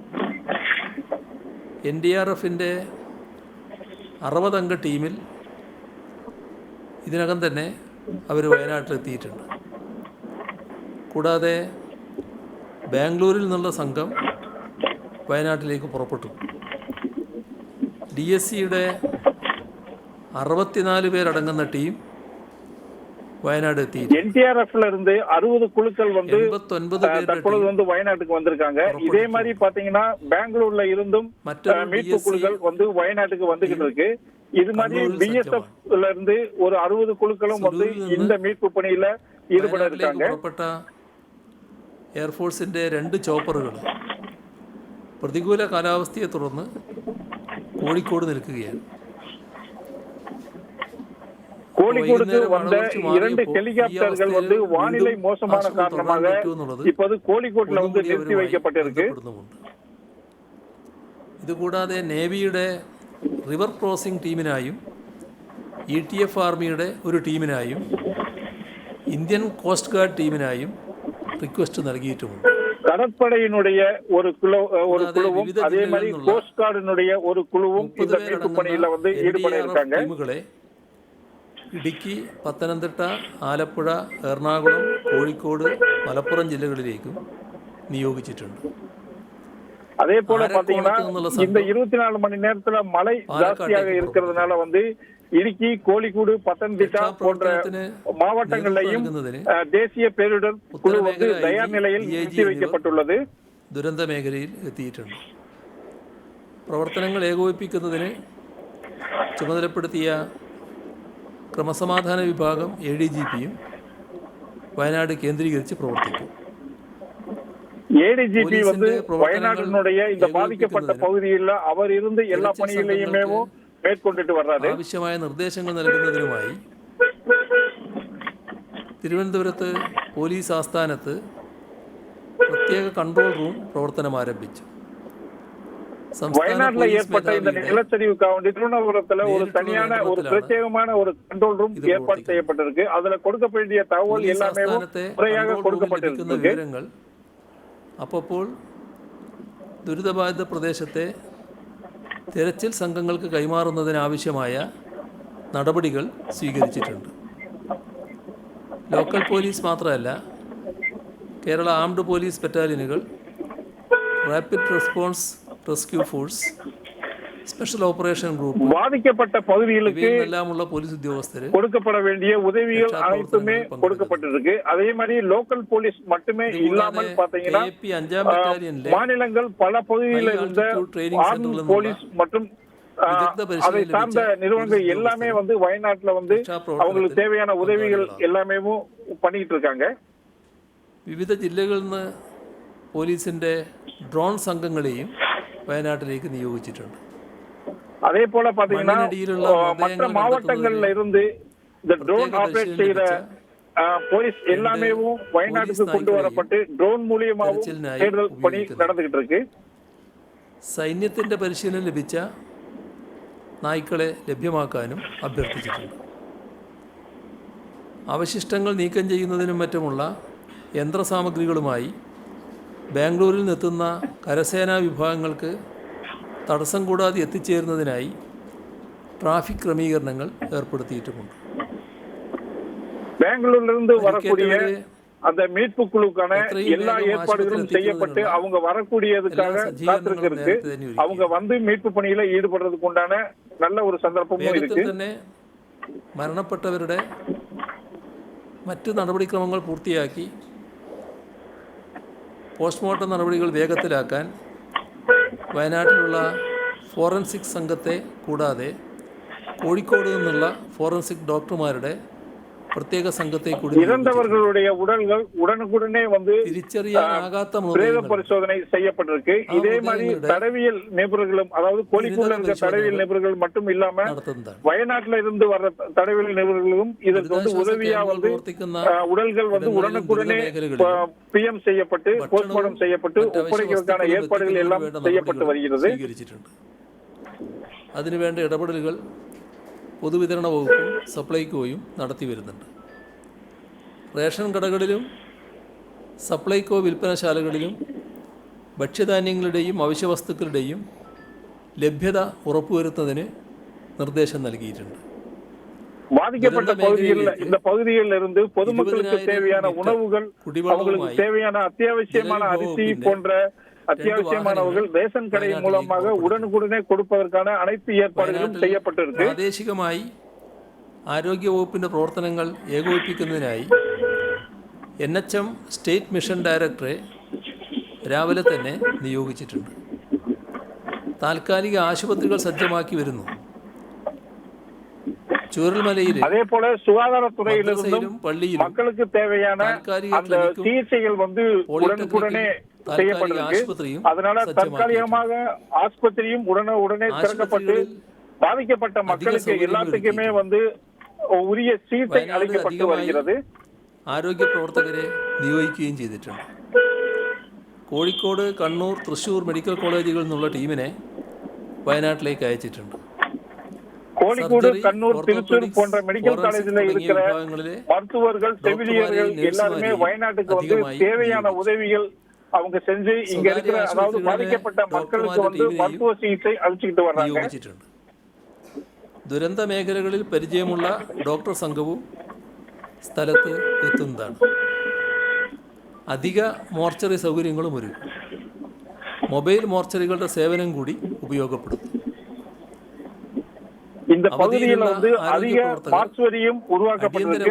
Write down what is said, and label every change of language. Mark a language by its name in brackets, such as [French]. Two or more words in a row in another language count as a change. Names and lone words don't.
[Malayalam] NDRFിൻ്റെ 60 അംഗ ടീമിൽ ഇതിനകം തന്നെ അവർ വയനാട്ടിലെത്തിയിട്ടുണ്ട്. കൂടാതെ ബാംഗ്ലൂരിൽ നിന്നുള്ള സംഘം വയനാട്ടിലേക്ക് പുറപ്പെട്ടു. DSCയുടെ 64 പേരടങ്ങുന്ന ടീം വയനാട് എത്തി. [Tamil] NDRFல இருந்து 60 குழுக்கள் வந்து 89 தற்பொழுது வந்து வயநாட்டுக்கு வந்திருக்காங்க. இதே மாதிரி பாத்தீங்கன்னா பெங்களூர்ல இருந்தும் மீட்பு குழுக்கள் வந்து வயநாட்டுக்கு வந்துகிட்டு இருக்கு. இது மாதிரி BSFல இருந்து ஒரு 60 குழுக்களும் வந்து இந்த மீட்பு பணியில ஈடுபட இருக்காங்க. [Malayalam] എയർഫോഴ്സിന്റെ 2 ചോപ്പറുകൾ പ്രതികൂല കാലാവസ്ഥയെ തുടർന്ന് കോഴിക്കോട് നിൽക്കുകയാണ്. [Tamil] கோழிக்கோடுக்கு வந்த 2 ஹெலிகாப்டர்கள் வந்து வானிலை மோசமான காரணமாக இப்போது கோழிக்கோட்டில் வந்து நிறுத்தி வைக்கப்பட்டிருக்கு. [Malayalam] ഇതുകൂടാതെ നേവിയുടെ [English] river crossing [Malayalam] ടീമിനായും ETF ആർമിയുടെ ഒരു ടീമിനായും ഇന്ത്യൻ കോസ്റ്റ് ഗാർഡ് ടീമിനായും റിക്വസ്റ്റ് നൽകിയിട്ടുമുണ്ട്. [Tamil] கடற்படையினுடைய ஒரு குழுவும் அதே மாதிரி கோஸ்ட் கார்டினுடைய ஒரு குழுவும் இந்த மீட்பு பணியில வந்து ஈடுபட இருக்காங்க. [Malayalam] ഇടുക്കി, പത്തനംതിട്ട, ആലപ്പുഴ, എറണാകുളം, കോഴിക്കോട്, മലപ്പുറം ജില്ലകളിലേക്കും നിയോഗിച്ചിട്ടുണ്ട്. [Tamil] அதேபோல பாத்தீங்கன்னா இந்த 24 மணி நேரத்துல மழை ஜாஸ்தியாக இருக்கிறதுனால வந்து இடுக்கி, கோழிக்கோடு, பத்தனംതിട്ട போன்ற மாவட்டங்களிலும் தேசிய பேரிடர் குழு வந்து தயார் நிலையில் நிறுத்தி வைக்கப்பட்டுள்ளது. [Malayalam] ദുരന്ത മേഖലയിൽ എത്തിയിട്ടുണ്ട്. പ്രവർത്തനങ്ങൾ ഏകോപിപ്പിക്കുന്നതിന് ചുമതലപ്പെടുത്തിയ ക്രമസമാധാന വിഭാഗം ADGPയും വയനാട് കേന്ദ്രീകരിച്ച് പ്രവർത്തിക്കും. [Tamil] ADGP வந்து வயநாட்டினுடைய இந்த பாதிக்கப்பட்ட பகுதியில் அவர் இருந்து எல்லா பணிகளையுமே மேற்கொண்டுட்டு வர்றாரு. [Malayalam] ആവശ്യമായ നിർദ്ദേശങ്ങൾ നൽകുന്നതിനുമായി തിരുവനന്തപുരത്ത് പോലീസ് ആസ്ഥാനത്ത് പ്രത്യേക [English] control room [Malayalam] പ്രവർത്തനം ആരംഭിച്ചു. [Tamil] வயநாட்டுல ஏற்பட்ட இந்த நிலச்சரிவுக்காக வேண்டி திருவனந்தபுரத்துல ஒரு தனியான ஒரு பிரத்யேகமான ஒரு [English] control room [Tamil] ஏற்பாடு செய்யப்பட்டிருக்கு. அதுல கொடுக்க வேண்டிய தகவல் எல்லாமே முறையாக கொடுக்கப்பட்டிருக்கு. [Malayalam] വിവരങ്ങൾ അപ്പോൾ ദുരിതബാധിത പ്രദേശത്തെ തെരച്ചിൽ സംഘങ്ങൾക്ക് കൈമാറുന്നതിനാവശ്യമായ നടപടികൾ സ്വീകരിച്ചിട്ടുണ്ട്. [English] local police [Malayalam] മാത്രമല്ല, കേരള ആംഡ് പോലീസ് ബറ്റാലിയനുകൾ, റാപ്പിഡ് റെസ്പോൺസ് റെസ്ക്യൂ ഫോഴ്സ്, [Tamil] ஸ்பெஷல் ஆபரேஷன் குரூப், பாதிக்கப்பட்ட பகுதிகளுக்கு எல்லாமுள்ள போலீஸ் உத்தியோகஸ்தர் கொடுக்கப்பட வேண்டிய உதவிகள் அனைத்துமே கொடுக்கப்பட்டிருக்கு. அதே மாதிரி [English] local police [Tamil] மட்டுமே இல்லாமல் பாத்தீங்கன்னா மாநிலங்கள் பல பகுதிகளில் இருந்த [English] army police [Tamil] மற்றும் அதை சார்ந்த நிறுவனங்கள் எல்லாமே வந்து வயநாட்டுல வந்து அவங்களுக்கு தேவையான உதவிகள் எல்லாமே பண்ணிட்டு இருக்காங்க. [Malayalam] വിവിധ ജില്ലകളിൽ നിന്ന് പോലീസിന്റെ ഡ്രോൺ സംഘങ്ങളെയും വയനാട്ടിലേക്ക് നിയോഗിച്ചിട്ടുണ്ട്. [Tamil] அதே போல பாத்தீங்கன்னா மற்ற மாவட்டங்கள்ல இருந்து இந்த [English] drone operate [Tamil] செய்த போலீஸ் எல்லாமே வயநாட்டுக்கு கொண்டு வரப்பட்டு ட்ரோன் மூலமாவும் தேடுதல் பணி நடந்துகிட்டு இருக்கு. [Malayalam] സൈന്യത്തിന്റെ പരിശീലനം ലഭിച്ച നായ്ക്കളെ ലഭ്യമാക്കാനും അഭ്യർത്ഥിച്ചിട്ടുണ്ട്. അവശിഷ്ടങ്ങൾ നീക്കം ചെയ്യുന്നതിനും മറ്റുമുള്ള യന്ത്രസാമഗ്രികളുമായി ബാംഗ്ലൂരിൽ നിന്നെത്തുന്ന കരസേനാ വിഭാഗങ്ങൾക്ക് തടസ്സം കൂടാതെ എത്തിച്ചേരുന്നതിനായി ട്രാഫിക് ക്രമീകരണങ്ങൾ ഏർപ്പെടുത്തിയിട്ടുമുണ്ട്. [Tamil] ബാംഗ്ലൂരിലിருந்து வரக்கூடிய அந்த மீட்பு குழுக்கான எல்லா ஏற்பாடுகளும் செய்யப்பட்டு அவங்க வரக்கூடியதுக்காக காத்திருக்கு. அவங்க வந்து மீட்பு பணியில ஈடுபடுறதுக்கு உண்டான நல்ல ஒரு சந்தர்ப்பமும் இருக்கு. [Malayalam] തന്നെ മരണപ്പെട്ടവരുടെ മറ്റ് നടപടിക്രമങ്ങൾ പൂർത്തിയാക്കി പോസ്റ്റ്മോർട്ടം നടപടികൾ വേഗത്തിലാക്കാൻ വയനാട്ടിലുള്ള ഫോറൻസിക് സംഘത്തെ കൂടാതെ കോഴിക്കോട് നിന്നുള്ള ഫോറൻസിക് ഡോക്ടർമാരുടെ പ്രത്യേക സംഘത്തെ കൂടി [Tamil] இறந்தவர்களுடைய உடல்கள் உடனுக்குடனே வந்து [Malayalam] തിരിച്ചറിയാനാകാത്ത [Tamil] பிரேத பரிசோதனை செய்யப்பட்டிருக்கு. இதே மாதிரி தடவியல் நிபுணர்களும், அதாவது கோழிக்கோடுல இருக்க தடவியல் நிபுணர்கள் மட்டும் இல்லாம வயநாட்டுல இருந்து வர்ற தடவியல் நிபுணர்களும் இதற்கு வந்து உதவியா வந்து உடல்கள் வந்து உடனுக்குடனே பிஎம் செய்யப்பட்டு போஸ்ட்மார்ட்டம் செய்யப்பட்டு ஒப்படைக்கிறதுக்கான ஏற்பாடுகள் எல்லாம் செய்யப்பட்டு வருகிறது. [Malayalam] അതിനുവേണ്ട ഇടപെടലുകൾ പൊതുവിതരണ വകുപ്പും സപ്ലൈകോയും നടത്തി വരുന്നുണ്ട്. റേഷൻ കടകളിലും സപ്ലൈകോ വിൽപ്പനശാലകളിലും ഭക്ഷ്യധാന്യങ്ങളുടെയും അവശ്യവസ്തുക്കളുടെയും ലഭ്യത ഉറപ്പുവരുത്തുന്നതിന് നിർദ്ദേശം നൽകിയിട്ടുണ്ട്. [Tamil] பாதிக்கப்பட்ட பகுதிகளில் இந்த பகுதிகளில் இருந்து பொதுமக்களுக்கு தேவையான உணவுகள், அவங்களுக்கு தேவையான அத்தியாவசியமான அரிசி போன்ற அத்தியாவசியமானவர்கள் ரேஷன் கடை மூலமாக உடனுக்குடனே கொடுப்பதற்கான அனைத்து ஏற்பாடுகளும் செய்யப்பட்டிருக்கு. [Malayalam] പ്രാദേശികമായി ആരോഗ്യ വകുപ്പിന്റെ പ്രവർത്തനങ്ങൾ ഏകോപിപ്പിക്കുന്നതിനായി NHM [English] State Mission Director [Malayalam] രാവിലെ തന്നെ നിയോഗിച്ചിട്ടുണ്ട്. താൽക്കാലിക ആശുപത്രികൾ സജ്ജമാക്കി വരുന്നു. ചൂരൽമലയിൽ [Tamil] അതേപോലെ சுகாதாரத்துறையிலிருந்தும் மக்களுக்கு தேவையான அந்த சிகிச்சைகள் வந்து உடனுக்குடனே செய்யப்பட்டிருக்கு. அதனால தற்காலிகமாக ஆஸ்பத்திரியும் உடனே திறக்கப்பட்டு பாதிக்கப்பட்ட மக்களுக்கு எல்லாத்துக்குமே வந்து உரிய சிகிச்சை அளிக்கப்பட்டு வருகிறது. [Malayalam] ആരോഗ്യ പ്രവർത്തകരെ നിയോഗിക്കുകയും ചെയ്തിട്ടുണ്ട്. കോഴിക്കോട്, കണ്ണൂർ, തൃശ്ശൂർ [English] medical colleges [Malayalam] നിന്നുള്ള ടീമിനെ വയനാട്ടിലേക്ക് അയച്ചിട്ടുണ്ട്. [Tamil] கோழிக்கோடு, கண்ணூர், திருச்சூர் போன்ற [English] medical college [Tamil] இருக்கிற மருத்துவர்கள், செவிலியர்கள் எல்லாருமே வயநாட்டுக்கு வந்து தேவையான உதவிகள் அவங்க செஞ்சு இங்க இருக்கிற, அதாவது பாதிக்கப்பட்ட மக்களுக்கு வந்து மருத்துவ சிகிச்சை அளிச்சுக்கிட்டு வர்றாங்க. [Malayalam] ദുരന്ത മേഖലകളിൽ പരിചയമുള്ള ഡോക്ടർ സംഘവും സ്ഥലത്ത് എത്തുന്നതാണ്. അധിക മോർച്ചറി സൗകര്യങ്ങളും ഒരുക്കും. [English] mobile mortuaries [Malayalam] സേവനം കൂടി ഉപയോഗപ്പെടുത്തും. [Tamil] இந்த பகுதியில் வந்து அதிக மார்ச்சுவரியும் உருவாக்கப்பட்டிருக்கு.